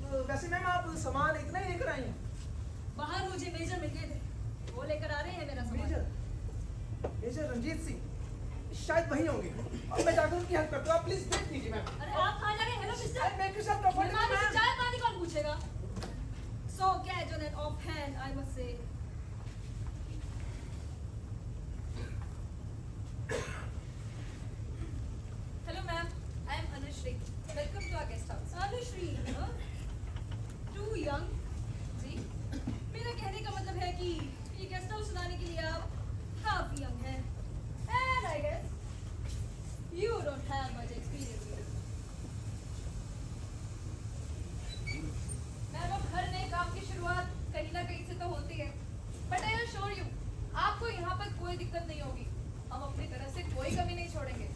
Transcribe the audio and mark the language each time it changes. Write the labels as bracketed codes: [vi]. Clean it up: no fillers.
[hi] वैसे मैम आप सामान इतना ही लेकर आई हैं. बाहर मुझे मेजर मिल गए थे, वो लेकर आ रहे हैं मेरा सामान। मेजर रंजीत सिंह शायद वही होंगे. अब मैं जाकर उनकी हेल्प करता हूँ. आप प्लीज वेट कीजिए मैम. अरे आप कहाँ जा रहे हैं? Hello mister, [en] make yourself comfortable [hi] मेहमान से मैम. चाय पानी कौन पूछेगा? [en] So casual and offhand, I must say. Hello ma'am, I am Anushri. Welcome to our guest house. Anushri, huh? Too young. [hi] जी मेरा कहने का मतलब है कि ये गेस्ट हाउस चलाने के लिए आप काफी यंग हैं. [en] And I guess you don't have much experience here. [hi] Ma'am अब हर नए काम की शुरुआत कहीं ना कहीं से तो होती है. [en] but I assure you [hi] आपको यहाँ पर कोई दिक्कत नहीं होगी. हम अपनी तरफ से कोई कमी नहीं छोड़ेंगे.